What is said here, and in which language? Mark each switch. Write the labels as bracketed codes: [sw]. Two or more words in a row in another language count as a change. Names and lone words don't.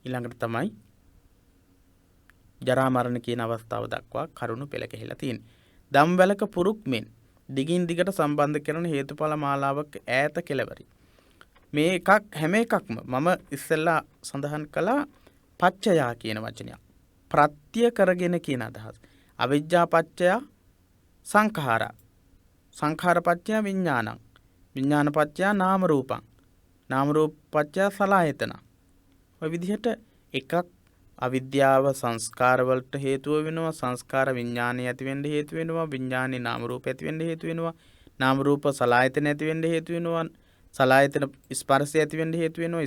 [si] ඊළඟට තමයි ජරා මරණ කියන අවස්ථාව දක්වා කරුණු පෙළ ගැහිලා තියෙන්නේ. දම්වැලක පුරුක් මෙන් දිගින් දිගට සම්බන්ධ කරන හේතුඵල මාලාවක ඈත කෙළවරි. මේ එකක් හැම එකක්ම මම ඉස්සෙල්ලා සඳහන් කළා පච්චයා කියන වචනය. ප්‍රත්‍ය කරගෙන කියන අදහස. [pi] අවිජ්ජා පච්චයා සංඛාරා. සංඛාර පච්චයා විඥානං. විඥාන පච්චයා නාම රූපං. නාම රූප පච්චයා සලආයතන. [si] ඔය විදිහට එකක් අවිද්‍යාව සංස්කාර වලට හේතුව වෙනවා. සංස්කාර විඥානය ඇති වෙන්න හේතු වෙනවා. විඥානේ නාම රූප ඇති වෙන්න හේතු වෙනවා. නාම රූප සලආයතන ඇති වෙන්න හේතු වෙනවා. සලආයතන ස්පර්ශය ඇති වෙන්න හේතු වෙනවා.